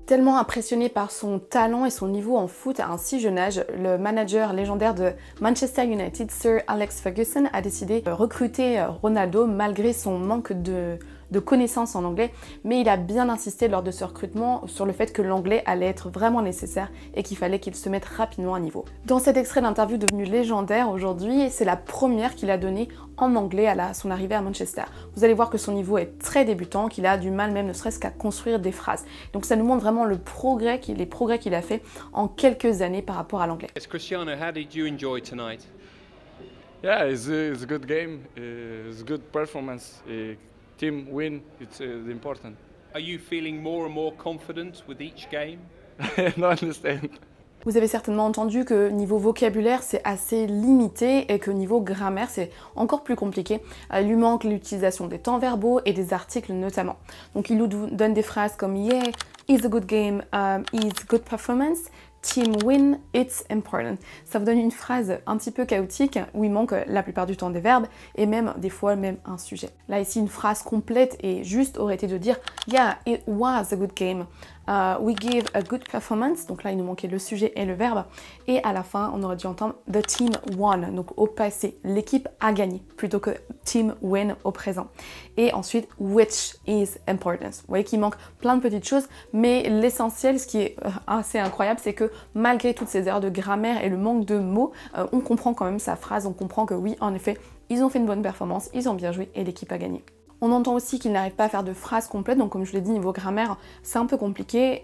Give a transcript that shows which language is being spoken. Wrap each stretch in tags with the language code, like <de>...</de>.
<fr>Tellement impressionné par son talent et son niveau en foot à un si jeune âge, le manager légendaire de Manchester United, Sir Alex Ferguson, a décidé de recruter Ronaldo malgré son manque de connaissances en anglais, mais il a bien insisté lors de ce recrutement sur le fait que l'anglais allait être vraiment nécessaire et qu'il fallait qu'il se mette rapidement à niveau. Dans cet extrait d'interview devenu légendaire aujourd'hui, c'est la première qu'il a donnée en anglais à son arrivée à Manchester. Vous allez voir que son niveau est très débutant, qu'il a du mal même ne serait-ce qu'à construire des phrases. Donc ça nous montre vraiment les progrès qu'il a fait en quelques années par rapport à l'anglais.</fr> <en>Cristiano, how did you enjoy tonight? Yeah, it's a good game. It's a good performance. Team win, it's important. Are you feeling more and more confident with each game? I understand.</en> <fr>Vous avez certainement entendu que niveau vocabulaire c'est assez limité et que niveau grammaire c'est encore plus compliqué. Il lui manque l'utilisation des temps verbaux et des articles notamment. Donc il nous donne des phrases comme</fr> <en>yeah, it's a good game, it's good performance. Team win, it's important.</en> <fr>Ça vous donne une phrase un petit peu chaotique où il manque la plupart du temps des verbes et même des fois même un sujet. Là ici une phrase complète et juste aurait été de dire</fr> <en>yeah, it was a good game. We gave a good performance,</en> <fr>donc là il nous manquait le sujet et le verbe, et à la fin on aurait dû entendre</fr> <en>the team won,</en> <fr>donc au passé, l'équipe a gagné, plutôt que</fr> <en>team win</en> <fr>au présent. Et ensuite,</fr> <en>which is important.</en> <fr>Vous voyez qu'il manque plein de petites choses, mais l'essentiel, ce qui est assez incroyable, c'est que malgré toutes ces erreurs de grammaire et le manque de mots, on comprend quand même sa phrase, on comprend que oui, en effet, ils ont fait une bonne performance, ils ont bien joué et l'équipe a gagné. On entend aussi qu'il n'arrive pas à faire de phrases complètes, donc comme je l'ai dit, niveau grammaire, c'est un peu compliqué.</fr>